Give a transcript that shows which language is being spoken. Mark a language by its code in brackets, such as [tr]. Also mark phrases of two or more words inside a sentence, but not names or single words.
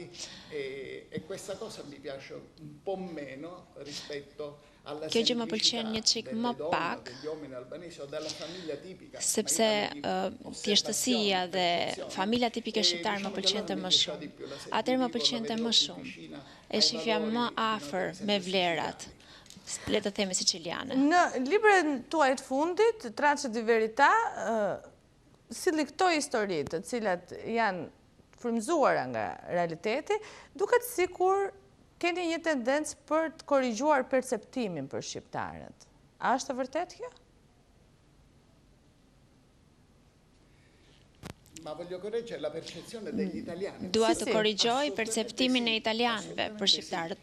[sq] Kjo gjë më pëlqen një çik më pak, sepse thjeshtësia dhe familja tipike shqiptare më pëlqente më shumë. Atëherë më pëlqente më shumë. E shifja më afër me vlerat, le të themi siciliane. Në librin tuaj të fundit, Tracce di verità, silli këto histori të cilat janë frymëzuara nga realiteti, duket sikur keni një tendencë për të korrigjuar perceptimin për shqiptarët. A është e vërtet kjo? Dua të korrigjoj perceptimin e italianëve për shqiptarët.